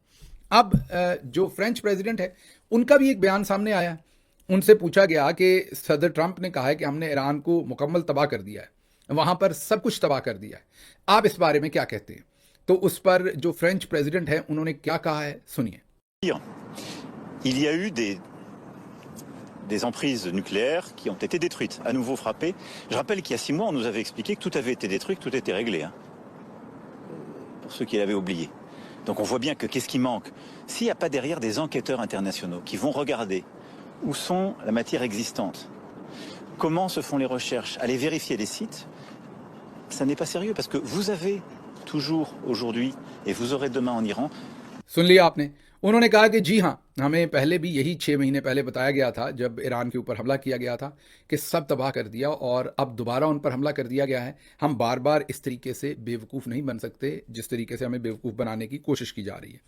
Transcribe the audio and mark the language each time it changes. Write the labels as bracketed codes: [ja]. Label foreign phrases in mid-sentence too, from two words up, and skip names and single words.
[ur] اب جو [en] French President [ur] ہے ان کا بھی ایک بیان سامنے آیا ہے، ان سے پوچھا گیا کہ صدر ٹرمپ نے کہا ہے کہ ہم نے ایران کو مکمل تباہ کر دیا ہے، وہاں پر سب کچھ تباہ کر دیا ہے، آپ اس بارے میں کیا کہتے ہیں؟ تو اس پر جو [en] French President [ur] ہے انہوں نے کیا کہا ہے، سنیے۔ [fr] Il y a eu des emprises nucléaires qui ont été détruites, à nouveau frappées. Je rappelle qu'il y a 6 mois, on nous avait expliqué que tout avait été détruit, que tout était réglé, hein, pour ceux qui l'avaient oublié. Donc on voit bien que qu'est-ce qui manque? S'il n'y a pas derrière des enquêteurs internationaux qui vont regarder où sont la matière existante, comment se font les recherches, aller vérifier les sites, ça n'est pas sérieux, parce que vous avez toujours aujourd'hui, et vous aurez demain en Iran. [ur] سن لیا آپ نے، انہوں نے کہا کہ جی ہاں، ہمیں پہلے بھی یہی 6 مہینے پہلے بتایا گیا تھا جب ایران کے اوپر حملہ کیا گیا تھا کہ سب تباہ کر دیا، اور اب دوبارہ ان پر حملہ کر دیا گیا ہے۔ ہم بار بار اس طریقے سے بیوقوف نہیں بن سکتے جس طریقے سے ہمیں بیوقوف بنانے کی کوشش کی جا رہی ہے۔